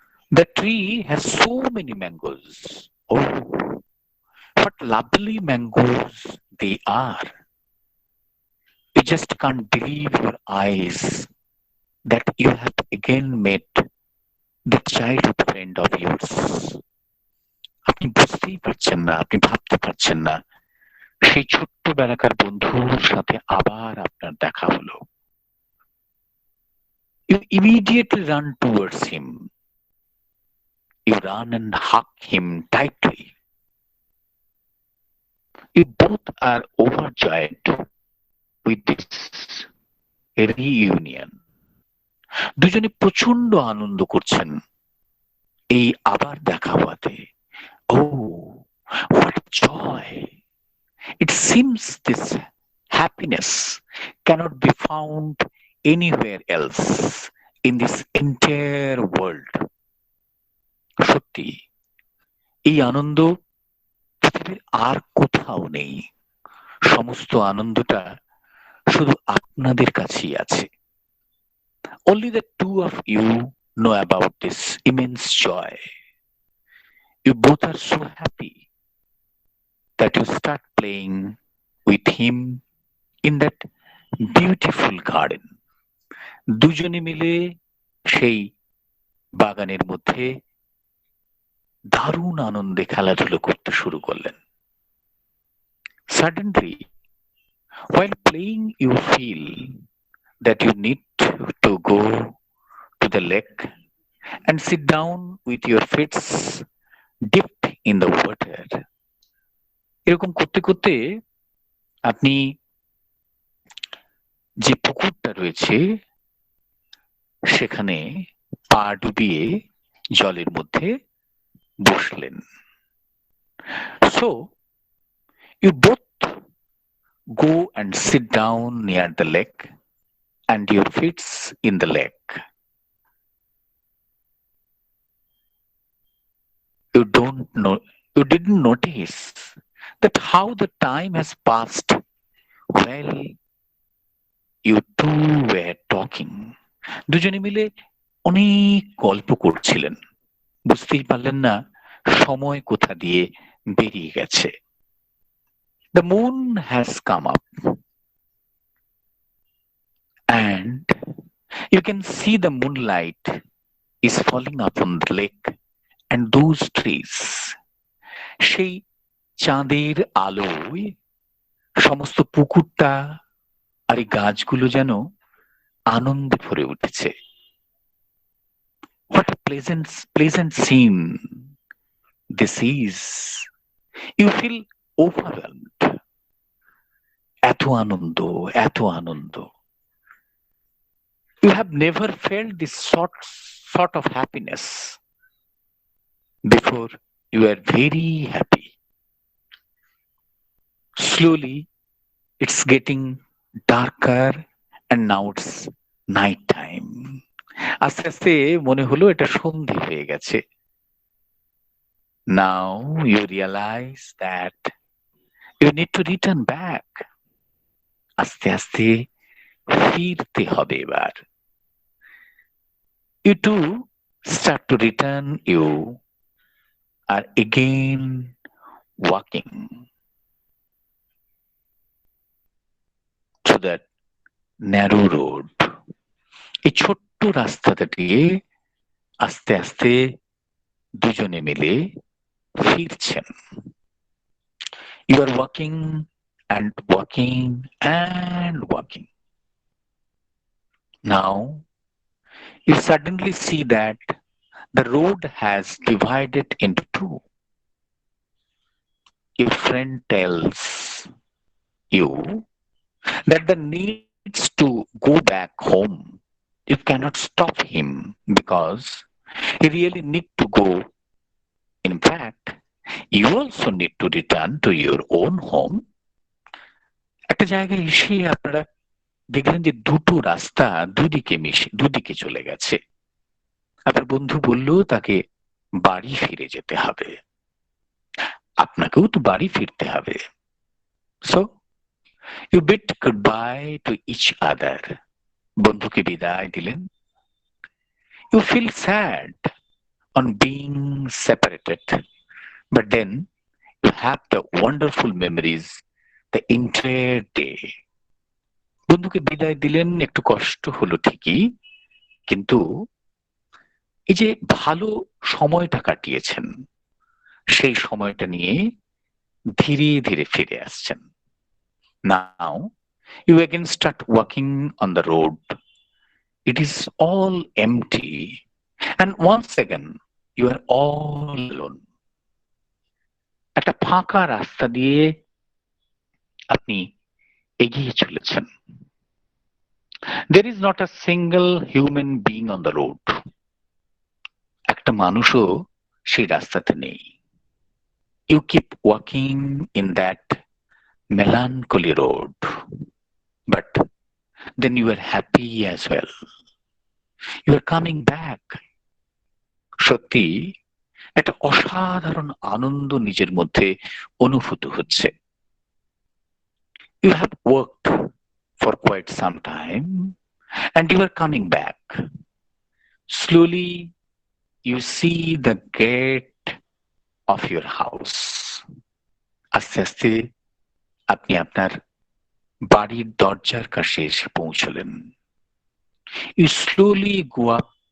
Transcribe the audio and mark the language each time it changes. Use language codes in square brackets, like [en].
[en] The tree has so many mangoes. Oh, what lovely mangoes they are. You just can't believe your eyes that you have again met the childhood friend of yours. [bn] আপনি বুঝতেই পারছেন না, আপনি ভাবতে পারছেন না, সেই ছোট্টবেলাকার বন্ধুর সাথে আবার আপনার দেখা হলো। [en] You immediately run towards him. You run and hug him tightly. You both are overjoyed with this reunion. [bn] দুজনে প্রচন্ড আনন্দ করছেন এই আবার দেখা হওয়াতে। [en] Oh, what joy! It seems this happiness cannot be found anywhere else in this entire world. [bn] সত্যি এই আনন্দ পৃথিবীর আর কোথাও নেই। সমস্ত আনন্দটা শুধু আপনাদের কাছেই আছে। [en] Only the two of you know about this immense joy. You both are so happy that you start playing with him in that beautiful garden. [bn] দুজনে মিলে সেই বাগানের মধ্যে দারুণ আনন্দে খেলাধুলো করতে শুরু করলেন। [en] Suddenly, while playing, you feel that you need to go to the lake and sit down with your feet dipped in the water. [bn] এরকম করতে করতে আপনি যে পুকুরটা রয়েছে সেখানে পা ডুবিয়ে জলের মধ্যে বসলেন। [en] So you both go and sit down near the lake and your feet in the lake. You didn't notice that how the time has passed while you two were talking. [bn] দুজনে মিলে অনেক গল্প করছিলেন, বুঝতেই পারলেন না সময় কোথা দিয়ে বেরিয়ে গেছে। [en] The moon has come up and you can see the moonlight is falling upon the lake and those trees. [bn] সেই চাঁদের আলোয় সমস্ত পুকুরটা আর এই গাছগুলো যেন আনন্দে ভরে উঠেছে। [en] What a pleasant scene this is. You feel overwhelmed. [bn] এত আনন্দ, এত আনন্দ। [en] You have never felt this sort of happiness before. You are very happy. Slowly, it's getting darker and now it's night time. [bn] আস্তে আস্তে মনে হলো এটা সন্ধে হয়ে গেছে। [en] Now you realize that you need to return back. [bn] আস্তে আস্তে ফিরতে হবে এবার। [en] You too start to return. You are again walking to that narrow road. [bn] এই ছোট্ট রাস্তাটা দিয়ে আস্তে আস্তে দুজনে মিলে ফিরছেন। [en] You are walking and walking and walking. Now you suddenly see that the road has divided into two. Your friend tells you that the needs to go back home. You cannot stop him because he really need to go. In fact, you also need to return to your own home. [bn] একটা জায়গায় এসে আপনারা দেখলেন যে দুটো রাস্তা দুদিকে চলে গেছে। আপনার বন্ধু বলল তাকে বাড়ি ফিরে যেতে হবে, আপনাকেও তো বাড়ি ফিরতে হবে। [en] So you bid goodbye to each other. [bn] বন্ধুকে বিদায় দিলেন। [en] You feel sad on being separated, but then you have the wonderful memories the entire day. [bn] বন্ধুকে বিদায় দিলেন, একটু কষ্ট হলো ঠিকই, কিন্তু এই যে ভালো সময়টা কাটিয়েছেন সেই সময়টা নিয়ে ধীরে ধীরে ফিরে আসছেন। [en] Now you again start walking on the road. It is all empty and once again you are all alone. [bn] একটা ফাঁকা রাস্তা দিয়ে আপনি এগিয়ে চলেছেন। [en] There is not a single human being on the road. [bn] একটা মানুষও সেই রাস্তাতে নেই। [en] You keep walking in that melancholy road, but then you are happy as well. You are coming back. [bn] সত্যি একটা অসাধারণ আনন্দ নিজের মধ্যে অনুভূত হচ্ছে। [en] You have worked for quite some time and you are coming back. Slowly you see the gate of your house. [bn] আস্তে আস্তে আপনি আপনার বাড়ির দরজার কাছে এসে পৌঁছলেন। [en] You slowly go up